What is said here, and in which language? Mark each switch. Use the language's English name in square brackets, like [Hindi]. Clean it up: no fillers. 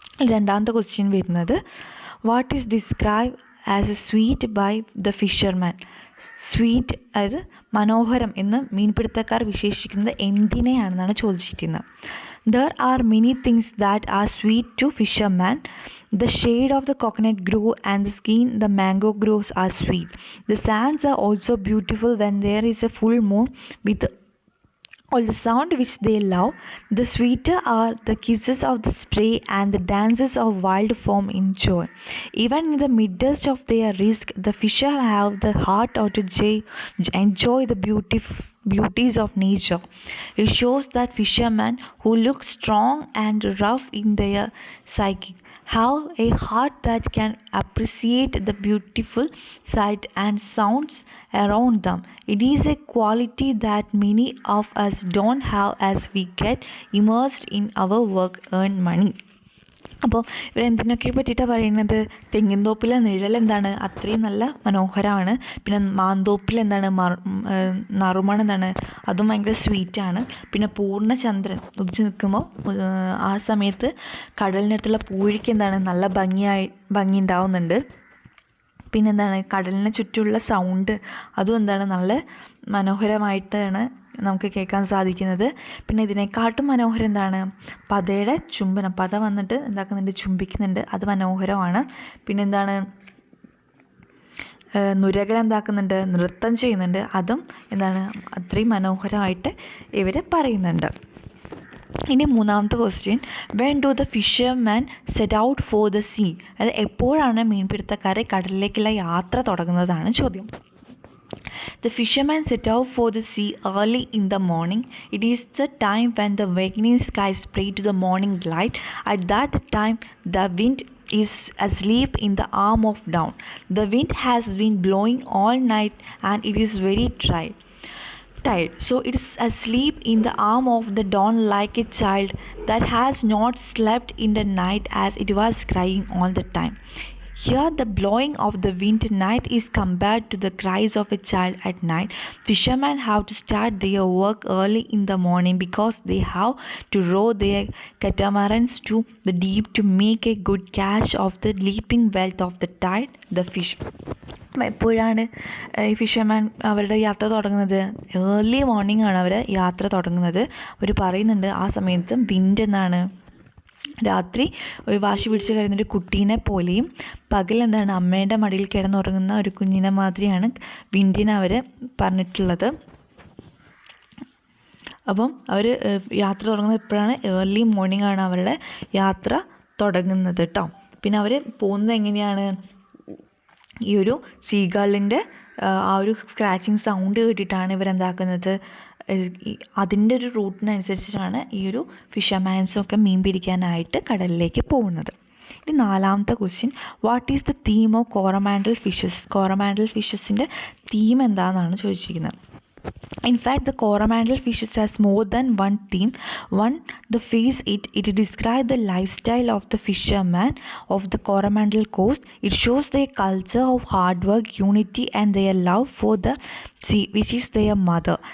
[Malayalam] രണ്ടാമത്തെ ക്വസ്റ്റ്യൻ വരുന്നത്, [English] What is describe as a sweet by the fisherman. [Malayalam] Sweet അതായത് മനോഹരം എന്ന് മീൻപിടുത്തക്കാർ വിശേഷിക്കുന്നത് എന്തിനെയാണെന്നാണ് ചോദിച്ചിരിക്കുന്നത്. [English] There are many things that are sweet to fisherman. The shade of the coconut grove and the skin the mango groves are sweet. The sands are also beautiful when there is a full moon with all the sound which they love. The sweeter are the kisses of the spray and the dances of wild foam in joy. Even in the midst of their risk, the fisher have the heart to enjoy the beauties of nature. It shows that fishermen who look strong and rough in their psyche have a heart that can appreciate the beautiful sight and sounds around them. It is a quality that many of us don't have as we get immersed in our work, earn money. [Malayalam] അപ്പോൾ ഇവരെന്തിനൊക്കെ പറ്റിയിട്ടാണ് പറയുന്നത്, തെങ്ങിൻതോപ്പിലെ നിഴൽ എന്താണ്, അത്രയും നല്ല മനോഹരമാണ്. പിന്നെ മാന്തോപ്പിൽ എന്താണ്, നറുമണം എന്താണ്, അതും ഭയങ്കര സ്വീറ്റാണ്. പിന്നെ പൂർണ്ണചന്ദ്രൻ ഉദിച്ച് നിൽക്കുമ്പോൾ ആ സമയത്ത് കടലിനടുത്തുള്ള പൂഴിക്ക് എന്താണ്, നല്ല ഭംഗി ഉണ്ടാവുന്നുണ്ട്. പിന്നെന്താണ്, കടലിന് ചുറ്റുമുള്ള സൗണ്ട് അതും എന്താണ്, നല്ല മനോഹരമായിട്ടാണ് നമുക്ക് കേൾക്കാൻ സാധിക്കുന്നത്. പിന്നെ ഇതിനെക്കാട്ടും മനോഹരം എന്താണ്, പതയുടെ ചുംബനം. പത വന്നിട്ട് എന്താക്കുന്നുണ്ട്, ചുംബിക്കുന്നുണ്ട്, അത് മനോഹരമാണ്. പിന്നെന്താണ്, നുരകൾ എന്താക്കുന്നുണ്ട്, നൃത്തം ചെയ്യുന്നുണ്ട്, അതും എന്താണ്, അത്രയും മനോഹരമായിട്ട് ഇവർ പറയുന്നുണ്ട്. ഇനി മൂന്നാമത്തെ question, [English] When do the fisherman set out for the sea. [Malayalam] അതായത് എപ്പോഴാണ് മീൻപിടുത്തക്കാരെ കടലിലേക്കുള്ള യാത്ര തുടങ്ങുന്നതാണ് ചോദ്യം. [English] The fishermen set out for the sea early in the morning. It is the time when the awakening skies spread to the morning light. At that time, the wind is asleep in the arm of dawn. The wind has been blowing all night and it is very tired. So it is asleep in the arm of the dawn like a child that has not slept in the night as it was crying all the time. Here the blowing of the wind at night is compared to the cries of a child at night. Fishermen have to start their work early in the morning because they have to row their catamarans to the deep to make a good catch of the leaping wealth of the tide, the fish. [Malayalam] എപ്പോഴാണ് ഈ fisherman അവരുടെ യാത്ര തുടങ്ങുന്നത്? Early morning ആണ് അവർ യാത്ര തുടങ്ങുന്നത്. അവർ പറയുന്നുണ്ട് ആ സമയത്ത് വിൻഡ് എന്നാണ്, രാത്രി ഒരു വാശി പിടിച്ച് കരുന്നൊരു കുട്ടീനെ പോലെയും പകൽ എന്താണ്, അമ്മയുടെ മടിയിൽ കിടന്നുറങ്ങുന്ന ഒരു കുഞ്ഞിനെ മാതിരിയാണ് വിൻഡിനെ അവർ പറഞ്ഞിട്ടുള്ളത്. അപ്പം അവർ യാത്ര തുടങ്ങുന്നത് എപ്പോഴാണ്? ഏർലി മോർണിംഗ് ആണ് അവരുടെ യാത്ര തുടങ്ങുന്നത് കേട്ടോ. പിന്നെ അവർ പോകുന്നത് എങ്ങനെയാണ്? ഈ ഒരു സീഗാളിൻ്റെ ആ ഒരു സ്ക്രാച്ചിങ് സൗണ്ട് കേട്ടിട്ടാണ് ഇവരെന്താക്കുന്നത്, അതിൻ്റെ ഒരു റൂട്ടിനനുസരിച്ചിട്ടാണ് ഈ ഒരു ഫിഷർമാൻസൊക്കെ മീൻ പിടിക്കാനായിട്ട് കടലിലേക്ക് പോകുന്നത്. ഇനി നാലാമത്തെ question, [English] What is the theme of Coromandel fishes. [Malayalam] Coromandel ഫിഷസിൻ്റെ theme എന്താണെന്നാണ് ചോദിച്ചിരിക്കുന്നത്. [English] In fact, the coromandel fishes has more than one theme. One, the face it describes the lifestyle of the fishermen of the Coromandel coast. It shows their culture of hard work, unity, and their love for the sea, which is their mother.